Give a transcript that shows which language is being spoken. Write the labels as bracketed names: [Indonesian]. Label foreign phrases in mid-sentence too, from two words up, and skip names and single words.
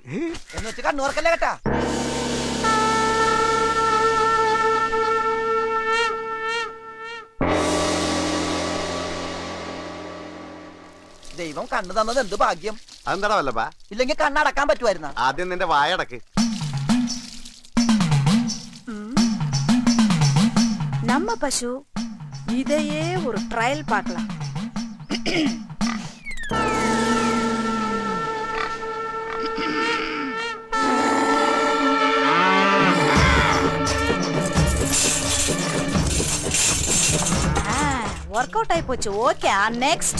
[Malayalam] എന്ന് വെച്ച് കണ്ണുറക്കല്ലേ കേട്ടാ. ദൈവം കണ്ണു തന്നത് എന്ത് ഭാഗ്യം. അതെന്താടാ വല്ലപ്പാ? ഇല്ലെങ്കിൽ കണ്ണടക്കാൻ പറ്റുമായിരുന്ന? ആദ്യം നിന്റെ വായടക്ക്. [Tamil] நம்ம பசு இதையே ஒரு ட்ரையல் பார்க்கலாம். [Malayalam] വർക്കൗട്ട് ആയി പോച്ചു. [English] Okay, next.